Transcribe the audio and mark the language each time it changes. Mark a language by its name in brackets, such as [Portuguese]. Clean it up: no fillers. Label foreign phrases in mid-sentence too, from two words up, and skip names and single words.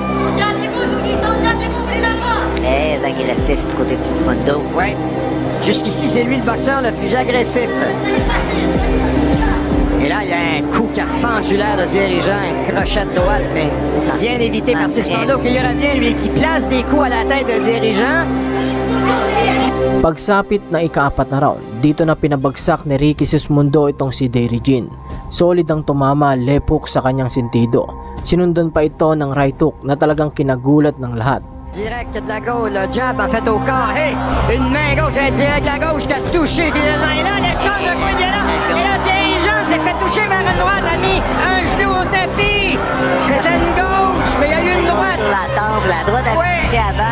[French] Très agressif du côté de Sismondo. Oui. Jusqu'ici, c'est lui le boxeur le plus agressif. Et là, il y a un coup qui a fendu l'air de dirigeant, un crochet de droite, mais bien évité par Sismondo qui revient, lui, qui place des coups à la tête de dirigeant. [Filipino] Pagsapit na ika-4 na round, dito na pinabagsak ni Ricky Sismondo itong si Derry Jean. Solid ang tumama lepok sa kanyang sentido. Sinundan pa ito ng [English] right hook [Filipino] na talagang kinagulat ng lahat. [French] Direct de la gauche, le jab en fait au corps. Hey, une main gauche, un direct de la gauche qui a touché. Et là, l'échange de coups de là. Et là, dirigeant s'est fait toucher vers une droite, a mis un genou au tapis. C'était une gauche, mais il y a eu une droite. Sur la temple, la droite a touché avant.